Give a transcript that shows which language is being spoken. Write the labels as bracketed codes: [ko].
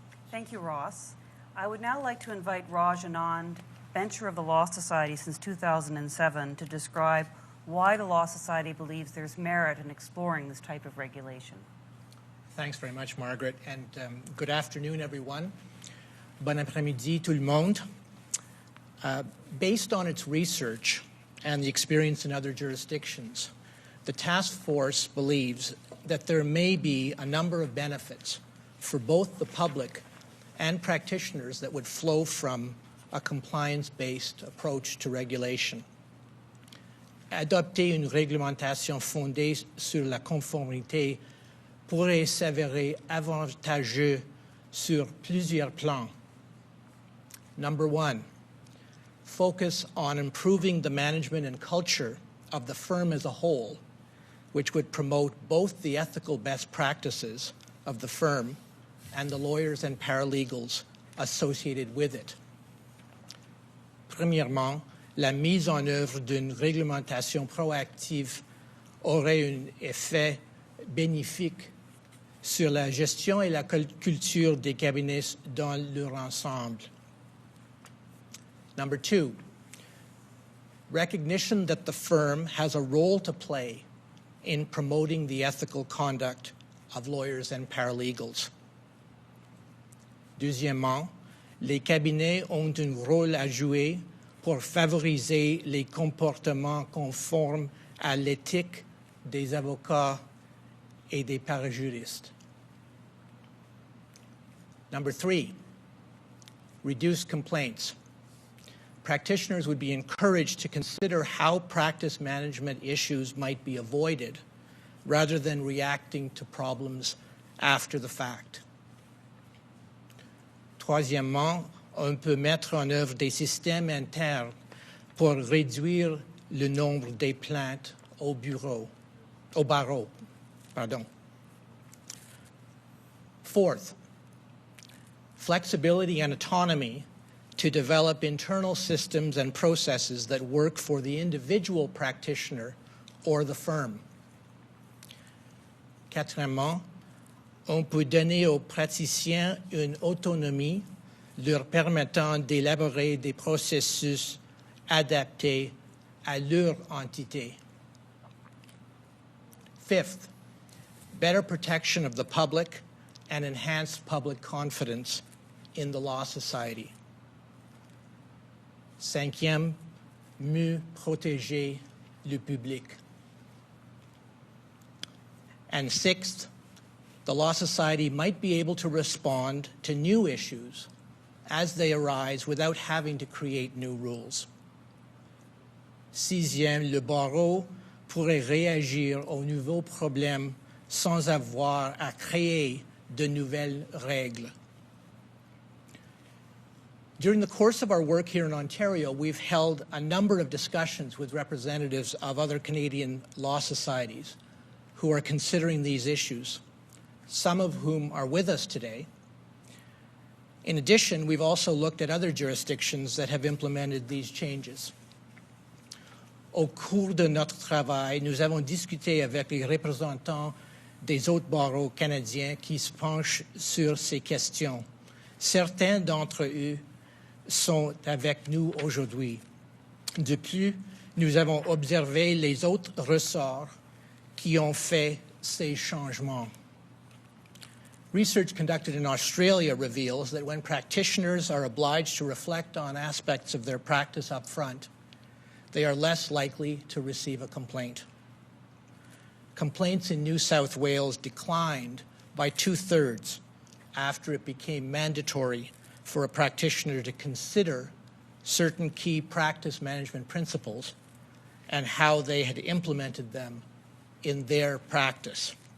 [en] Thank you, Ross. I would now like to invite Raj Anand, bencher of the Law Society since 2007, to describe why the Law Society believes there's merit in exploring this type of regulation. Thanks very much, Margaret, and good afternoon, everyone. [fr] Bon après-midi, tout le monde. [en] Based on its research and the experience in other jurisdictions, the task force believes that there may be a number of benefits for both the public and practitioners that would flow from a compliance-based approach to regulation. [fr] Adopter une réglementation fondée sur la conformité pourrait s'avérer avantageux sur plusieurs plans. [en] Number one, focus on improving the management and culture of the firm as a whole, which would promote both the ethical best practices of the firm and the lawyers and paralegals associated with it. [fr] Premièrement, la mise en œuvre d'une réglementation proactive aurait un effet bénéfique sur la gestion et la culture des cabinets dans leur ensemble. [en] Number two, recognition that the firm has a role to play in promoting the ethical conduct of lawyers and paralegals. Deuxièmement, les cabinets ont un rôle à jouer pour favoriser les comportements conformes à l'éthique des avocats et des parajuristes. Number three, reduce complaints. Practitioners would be encouraged to consider how practice management issues might be avoided rather than reacting to problems after the fact. [fr] Troisièmement, on peut mettre en œuvre des systèmes internes pour réduire le nombre des plaintes au barreau. [en] Fourth, flexibility and autonomy to develop internal systems and processes that work for the individual practitioner or the firm. [fr] Quatrièmement, on peut donner aux praticiens une autonomie leur permettant d'élaborer des processus adaptés à leur entité. [en] Fifth, better protection of the public and enhanced public confidence in the law society. [fr] Cinquième, mieux protéger le public. [en] And sixth, the Law Society might be able to respond to new issues as they arise without having to create new rules. [fr] Sixième, le barreau pourrait réagir aux nouveaux problèmes sans avoir à créer de nouvelles règles. [en] During the course of our work here in Ontario, we've held a number of discussions with representatives of other Canadian law societies who are considering these issues, some of whom are with us today. In addition, we've also looked at other jurisdictions that have implemented these changes. [fr] Au cours de notre travail, nous avons discuté avec les représentants des autres barreaux canadiens qui se penchent sur ces questions. Certains d'entre eux sont avec nous aujourd'hui. De plus, nous avons observé les autres ressorts qui ont fait ces changements. [en] Research conducted in Australia reveals that when practitioners are obliged to reflect on aspects of their practice up front, they are less likely to receive a complaint. Complaints in New South Wales declined by 2/3 after it became mandatory for a practitioner to consider certain key practice management principles and how they had implemented them in their practice.